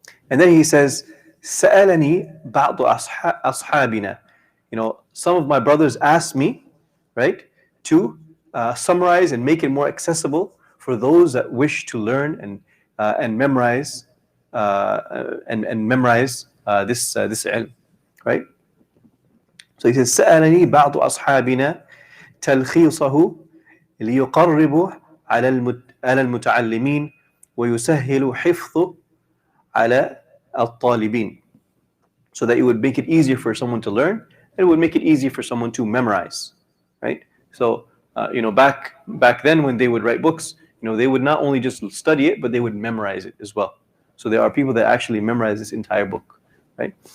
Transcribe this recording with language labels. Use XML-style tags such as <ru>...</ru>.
<en>And then he says,</en> <ar>سألني بعض أصحابنا.</ar> <en>Some of my brothers asked me, right, to summarize and make it more accessible for those that wish to learn and memorize this ilm, right? So he says,</en> <ar>سألني بعض أصحابنا تلخيصه ليقرب على المتعلمين ويسهل حفظه على الطالبين.</ar> <en>So that it would make it easier for someone to learn, and it would make it easier for someone to memorize, right? So back then when they would write books, they would not only just study it, but they would memorize it as well. So there are people that actually memorize this entire book, right?</en>